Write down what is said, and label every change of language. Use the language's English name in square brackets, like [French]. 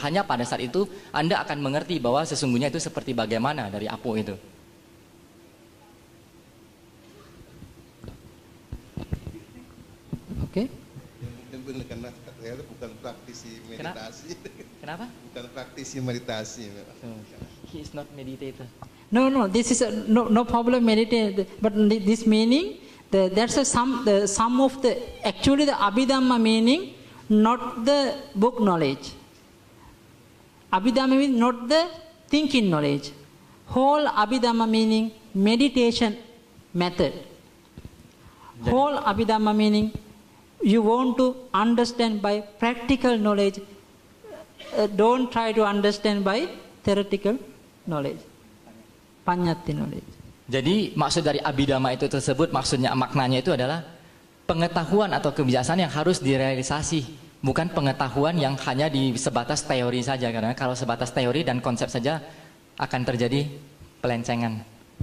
[Indonesian] Hanya pada saat itu Anda akan mengerti bahwa sesungguhnya itu seperti bagaimana dari Apo itu. Oke. Mungkin karena saya bukan praktisi meditasi. Kenapa? Bukan praktisi meditasi. [English] He is not meditator. No, this is no problem meditate. But this meaning, that's the sum of the actually the Abhidhamma meaning, not the book knowledge. Abhidhamma means not the thinking knowledge. Whole Abhidhamma meaning meditation method. Whole Abhidhamma meaning you want to understand by practical knowledge. Don't try to understand by theoretical knowledge. Panyati knowledge. [Indonesian] Jadi maksud dari Abhidhamma itu tersebut, maknanya itu adalah pengetahuan atau kebijaksanaan yang harus direalisasi, bukan pengetahuan yang hanya di sebatas teori saja, karena kalau sebatas teori dan konsep saja akan terjadi pelencengan.